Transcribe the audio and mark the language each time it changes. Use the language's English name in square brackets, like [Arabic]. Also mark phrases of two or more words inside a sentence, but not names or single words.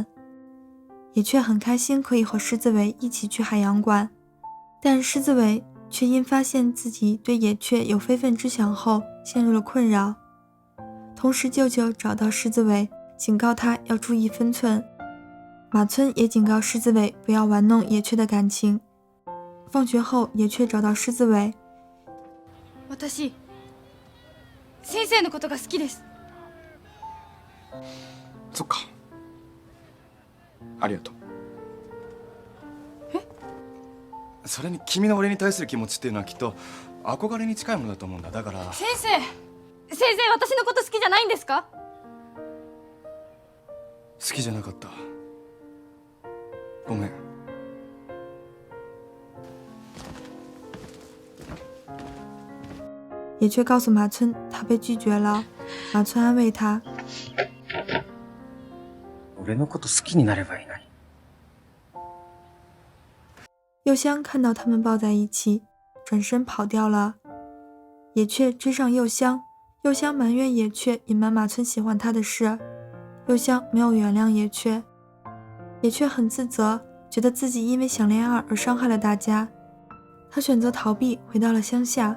[Chinese] 野雀很开心可以和狮子尾一起去海洋馆，但狮子尾却因发现自己对野雀有非分之想后陷入了困扰。同时舅舅找到狮子尾，警告他要注意分寸。马村也警告狮子尾不要玩弄野雀的感情。放学后，野雀找到狮子尾。 [Japanese] 私、先生のことが好きです。そっか。ありがとう。え？それに君の俺に対する気持ちっていうのはきっと憧れに近いものだと思うんだ。だから。先生、私のこと好きじゃないんですか？好きじゃなかった。ごめん。 [Chinese] 野雀告诉马村他被拒绝了，马村安慰他。 [Japanese] 俺のこと好きになればいいのに。 [Chinese] 柚香看到他们抱在一起，转身跑掉了。野雀追上柚香，柚香埋怨野雀隐瞒马村喜欢他的事，柚香没有原谅野雀。野雀很自责，觉得自己因为想恋爱而伤害了大家，他选择逃避，回到了乡下。